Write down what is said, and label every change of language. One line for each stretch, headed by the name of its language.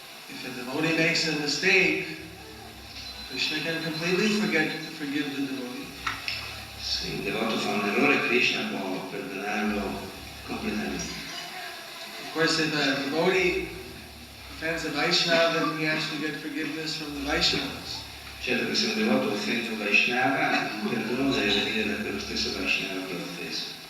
English: If a devotee makes a mistake, Krishna can completely forgive the devotee.
Italian: Se il devoto fa un errore, Krishna può perdonarlo completamente.
English: Of course, if a devotee offends a Vaishnava, then he has to get forgiveness from the Vaishnavas.
Italian: Certo che se un devoto offende un Vaishnava, il perdono deve venire da quello stesso Vaishnava che l'ha offeso.